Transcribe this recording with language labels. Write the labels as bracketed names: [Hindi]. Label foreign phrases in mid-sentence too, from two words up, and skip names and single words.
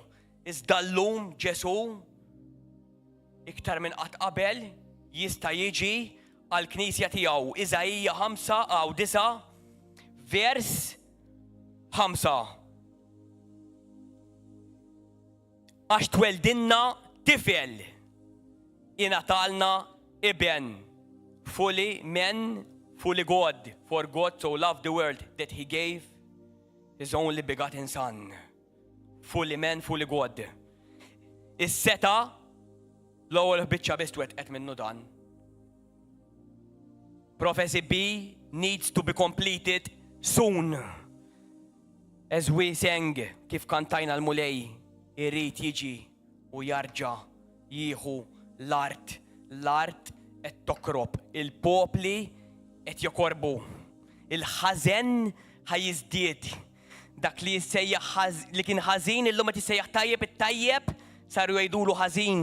[Maltese] Iżda llum Ġesu iktar minn qatt qabel jista' jiġi għall-Knisja tiegħu. Iżajja 9 vers 5. Għax tweldinna tifel ingħatalna iben. [English] Fully men, fully God. For God so loved the world that he gave his only begotten son, fully man, fully God. [Maltese] Is-seta l-ewwel biċċa biss twettqet minnu dan. [English] Prophecy B needs to be completed soon. As we sang, [Maltese] kif kantajna l-mulej, irrid jiġi u jarġa jieħu l-art. L-art qed tokrob, il-popli qed jokorbu. Il-ħażen ħajjiżdied. Dak li jissejjaħ li kien ħażin illum qed jissejjaħ tajjeb it-tajjeb saru jgħidulu ħażin.